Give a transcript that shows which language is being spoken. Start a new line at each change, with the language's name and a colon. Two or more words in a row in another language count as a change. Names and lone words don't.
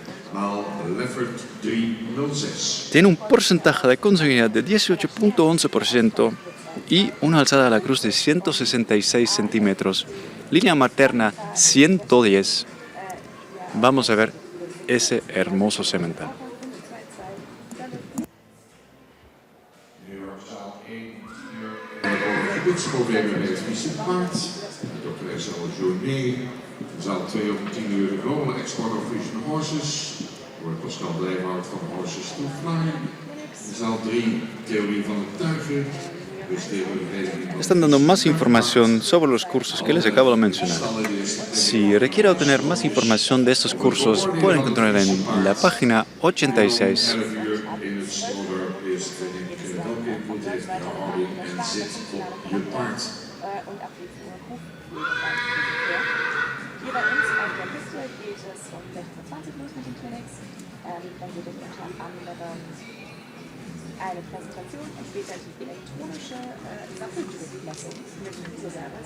Spanish: Tiene un porcentaje de consanguinidad de 18.11% y una alzada a la cruz de 166 centímetros. Línea materna 110. Vamos a ver ese hermoso semental.
Dutch: Gebitsproblemen bij het Friese paard. Dr. S.L. Journet. Zaal 2 om 10 uur de Global Export of Frisian Horses. Door Pascal Blijvoud van Horses to Fly. Zaal 3 Theorie van het Tuigen.
Spanish: Están dando más información sobre los cursos que les acabo de mencionar. Si requiere obtener más información de estos cursos, pueden encontrar en la página 86.
German: Hier bei uns auf der Piste geht es um 16:20 los mit den Clinics. Dann geht es unter anderem eine Präsentation und später die elektronische Satteldruckmessung mit User-Service.